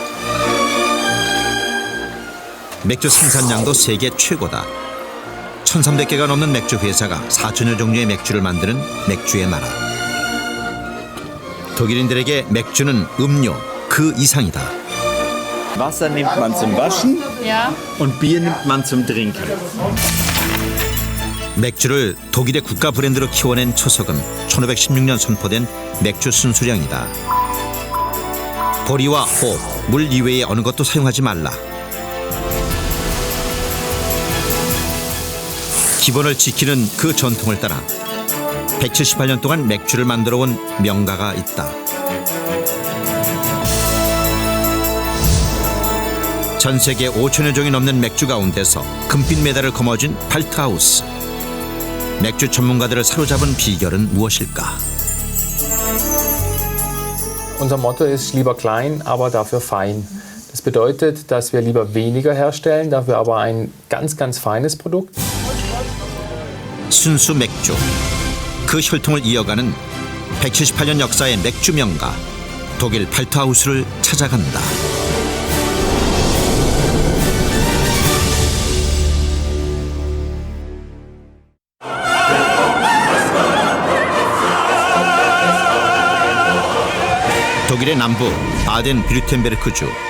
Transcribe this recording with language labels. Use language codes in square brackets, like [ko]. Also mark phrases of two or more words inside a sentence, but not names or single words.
[ko] 맥주 생산량도 세계 최고다. 1300개가 넘는 맥주 회사가 4000여 종류의 맥주를 만드는 맥주의 나라. 독일인들에게 맥주는 음료 그 이상이다. [de] Wasser nimmt man zum Waschen und Bier nimmt man zum Trinken. [ko] 맥주를 독일의 국가 브랜드로 키워낸 초석은 1516년 선포된 맥주 순수령이다. 보리와 호, 물 이외의 어느 것도 사용하지 말라. 기본을 지키는 그 전통을 따라 178년 동안 맥주를 만들어 온 명가가 있다. 전 세계 5천여 종이 넘는 맥주 가운데서 금빛 메달을 거머쥔 발트하우스. 맥주 전문가들을 사로잡은 비결은 무엇일까? [de] Unser Motto ist lieber klein, aber dafür fein. Das bedeutet, dass wir lieber weniger herstellen, dafür aber ein ganz, ganz feines Produkt. [ko] 순수 맥주. 그 혈통을 이어가는 178년 역사의 맥주 명가 독일 발트하우스를 찾아간다. 독일의 남부 바덴-뷰르텐베르크주.